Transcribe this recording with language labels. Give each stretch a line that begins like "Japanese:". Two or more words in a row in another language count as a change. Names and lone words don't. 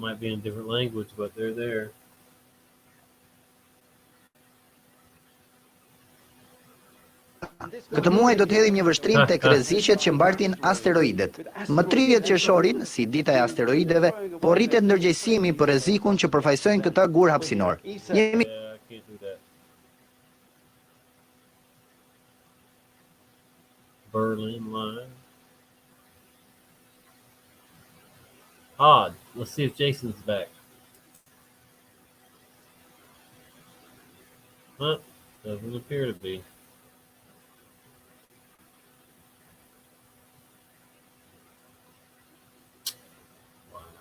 English: Might be in a different language, but they're there.
Albanian: Këtë muaj do të hedhim një vështrim tek rreziqet që mbartin asteroidet. Më 30 qershorin, si dita e asteroideve, po rritet ndërgjegjësimi për rrezikun që përfaqësojnë këta gur hapësinor. Jemi Berlin live.
English: Odd. Let's see if Jason's back. Huh? Doesn't appear to be. Wow.